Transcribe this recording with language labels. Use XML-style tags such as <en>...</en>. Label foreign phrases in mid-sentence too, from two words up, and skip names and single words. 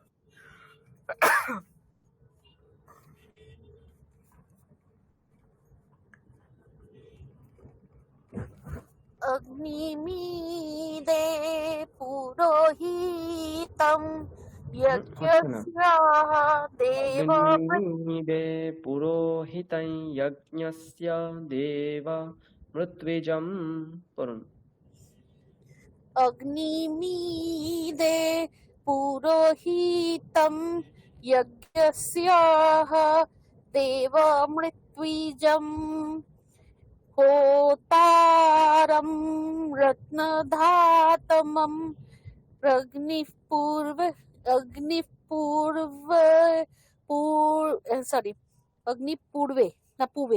<sa>अग्निमीदे पुरोहितं</sa> <bn>হচ্ছে না।</bn> <sa>यज्ञस्य देवमृत् অগ্নিমিদে পুরোহিতং যজ্ঞস্য দেবা মৃত্বিজম</sa> <bn>পড়ুন।</bn> <sa>अग्निमीदे पुरोहितं यज्ञस्य देवमृत्विजम् होतारं रत्नधातमं अग्निपूर्वे ना पूर्वे</sa>